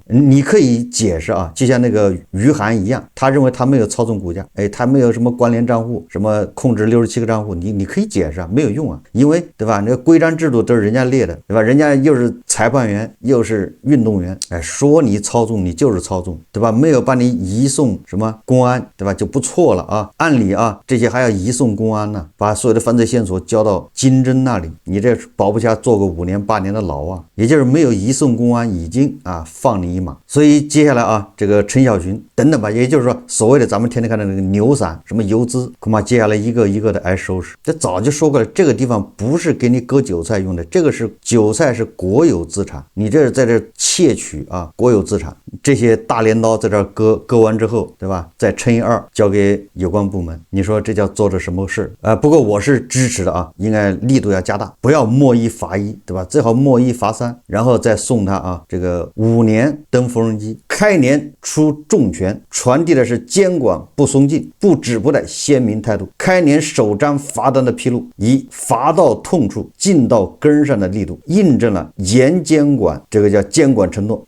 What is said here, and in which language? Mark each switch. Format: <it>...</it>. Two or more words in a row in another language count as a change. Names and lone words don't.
<zh>你可以解釋啊，就像那個於涵一樣，他認為他沒有操縱股價，他沒有什麼關聯賬戶，什麼控制67個賬戶，你可以解釋啊，沒有用啊，因為對吧？那個規章制度都是人家列的，對吧？人家又是裁判員，又是運動員，說你操縱，你就是操縱，對吧？沒有把你移送什麼公安，對吧？就不錯了啊。按理啊，這些還要移送公安呢，把所有的犯罪線索交到金針那裡，你這保不下坐個5年8年的牢啊。也就是沒有移送公安，已經放你一馬。所以接下來啊，這個陳小群等等吧，也就是說所謂的咱們天天看的那個牛散什麼游資，恐怕接下來一個一個的挨收拾。這早就說過了，這個地方不是給你割韭菜用的，這個是韭菜是國有資產，你這是在這竊取國有資產，這些大镰刀在這割完之後，对吧？再乘以2交給有關部門，你說這叫做着什麼事？不過我是支持的啊，應該力度要加大，不要摸1罰1，对吧？最好摸1罰3，然後再送他這個5年登縫紉機，開年出重拳，傳遞的是監管不鬆勁、不止步的鮮明態度。開年首張罰單的披露，以罰到痛處、進到根上的力度，印證了嚴監管，這個叫監管承諾。</zh>